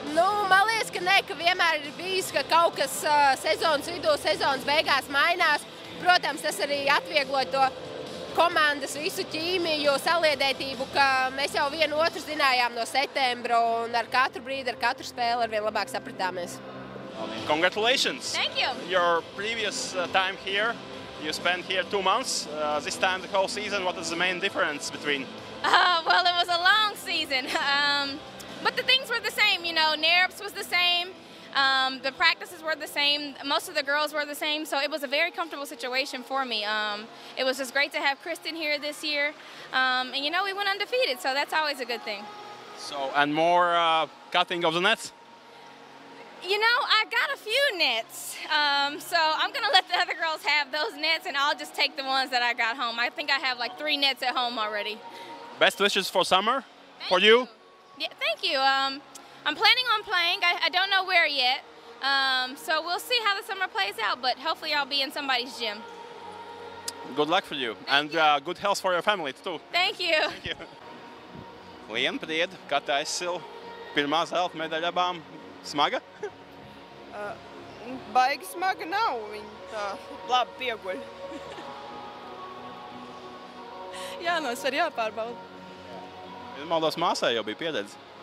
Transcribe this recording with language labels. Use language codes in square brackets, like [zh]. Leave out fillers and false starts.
[lv] Man liekas, ka ne, ka vienmēr ir bijis, ka kaut kas sezonas vidū, sezonas beigās mainās. Protams, tas arī atvieglo to komandas visu ķīmiju, saliedētību, ka mēs jau vienu otru zinājām no septembra un ar katru brīdi, ar katru spēli arvien labāk sapratāmies. [en] Congratulations! Thank you! Your previous time here, you spent here 2 months. This time the whole season, what is the main difference between? Well, it was a long season, but the things were the same, NARPS was the same. The practices were the same. Most of the girls were the same, so it was a very comfortable situation for me. It was just great to have Kristen here this year, and we went undefeated, so that's always a good thing. So, and more cutting of the nets? I got a few nets, so I'm going to let the other girls have those nets, and I'll just take the ones that I got home. I think I have like 3 nets at home already. Best wishes for summer, for you. Yeah, thank you. I'm planning on playing. I don't know where yet, so we'll see how the summer plays out, but hopefully I'll be in somebody's gym. Good luck for you, and good health for your family too. Thank you. Thank you. [lv] liena prieda, Kata aizsila. Pirmā zelta medaļa abām. Smaga? Baigi smaga nav, viņa tā labi pieguļ. Jā, no svar jāpārbauda. Ja maldos, māsai jau bija pieredze.